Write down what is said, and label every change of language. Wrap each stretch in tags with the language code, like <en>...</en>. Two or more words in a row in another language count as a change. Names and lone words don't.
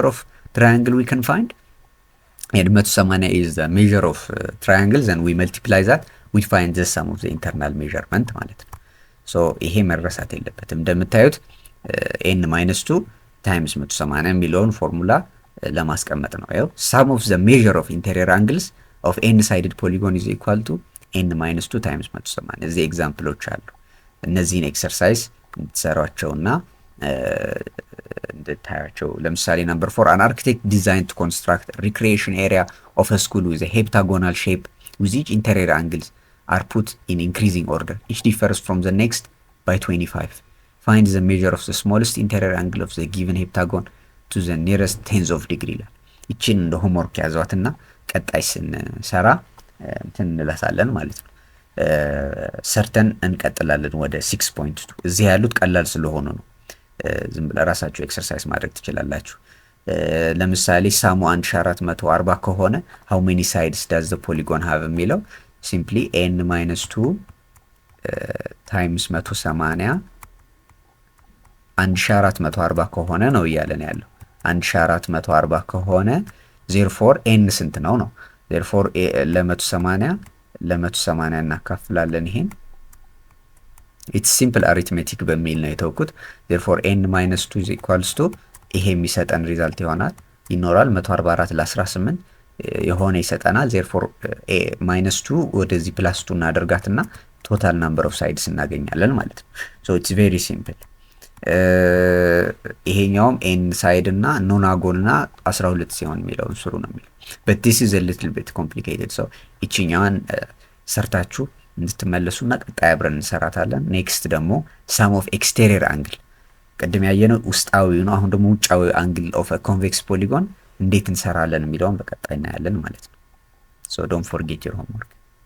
<en>of triangle we can find and 180 is the measure of triangles and we multiply that we find the sum of the internal measurement</en> <am>ማለት ነው</am> <en>so</en> <am>ይሄ መረሳት የለበትም እንደምታዩት</am> <en>n minus 2 times 180</en> <am>የሚለውን ፎርሙላ ለማስቀመጥ ነው ያው</am> <en>sum of the measure of interior angles of n sided polygon is equal to n minus 2 times 180</en> <am>እዚህ ኤግዛምፕሎች አሉ እነዚህን ኤክሰርሳይዝ እንድትሰሯቸውና እንድታያቸው ለምሳሌ</am> <en>number 4 an architect designed to construct a recreation area of a school with a heptagonal shape with each interior angles are put in increasing order each differs from the next by 25 find the measure of the smallest interior angle of the given heptagon to the nearest tenth of degree</en> <am>ይላል እቺን እንደ ሆምወርክ ያዟትና ቀጣይ ስንሰራ እንትን እንላታለን ማለት ነው ሰርተን እንቀጥላለን ወደ 6.2 እዚህ ያሉት ቀላል ስለሆኑ ነው ዝም ብለ ራሳችሁ ኤክሰርሳይዝ ማድረግ ትችላላችሁ ለምሳሌ ሳሙ 1440 ከሆነ</am> <en>how many sides does the polygon have</en> <am>የሚለው</am> <en>simply n minus 2 times 180</en> <am>1440 ከሆነ ነው እያለን ያለው 1440 ከሆነ therefore n ስንት ነው therefore ለ180 እናካፍላለን ይሄን</am> <en>it's simple arithmetic</en> <am>በሚል ነው የተውኩት</am> <en>therefore n minus 2 is equals to</en> <am>ይሄ የሚሰጠን ሪዛልት ይኖራል 144 ለ18 የሆነ ይሰጠናል therefore minus 2 ወደዚህ plus 2 እናደርጋትና</am> <en>total number of sides</en> <am>እናገኛለን ማለት ነው</am> <en>so it's very simple</en> <am>ይሄኛውም n side እና ኖናጎልና 12 ሲሆን የሚለው ስሩ ነው የሚለው</am> <en>but this is a little bit complicated</en> <am>so እቺኛዋን ሰርታችሁ እንድትመለሱና ቀጣይ አብረን እንሰራታለን ኔክስት ደግሞ</am> <en>sum of exterior angle</en> <am>ቀደም ያየነው ውስጣዊው ነው አሁን ደግሞ ውጫዊ</am> <en>angle of a convex polygon</en> <am>እንዴት እንሰራለን የሚለውን በቀጣይ እናያለን ማለት ነው</am> <en>so don't forget your homework</en>